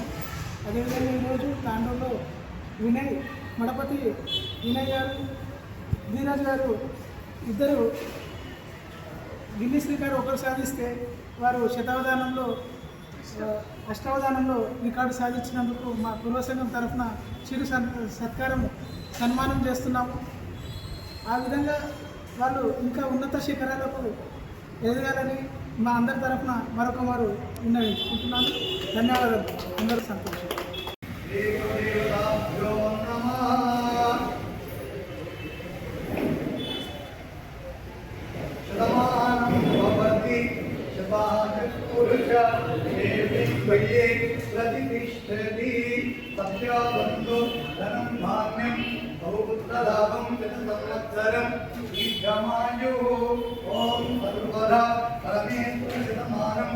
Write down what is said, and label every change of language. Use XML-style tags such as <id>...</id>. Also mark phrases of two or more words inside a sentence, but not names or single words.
<te>అదేవిధంగా ఈరోజు తాండూరులో మడపతి వినయ్ గారు, ధీరజ్ గారు ఇద్దరు గిన్నిస్ రికార్డు ఒకరు సాధిస్తే వారు అష్టావధానంలో రికార్డు సాధించినందుకు మా కుర్మ సంఘం తరఫున చిరు సత్కారం సన్మానం చేస్తున్నాము. ఆ విధంగా వాళ్ళు ఇంకా ఉన్నత శిఖరాలకు ఎదగాలని మా అందరి తరఫున మరొక మారు విన్నవించుకుంటున్నాను. ధన్యవాదాలు. అందరూ సంతోషం.</te> <sa>प्रतिष्ठति सत्याबन्धो धनं धान्यं बहुपुत्रलाभं शतसंवत्सरं दीर्घमायुः ॐ सर्वदा परमेश्वरशतमानं</sa>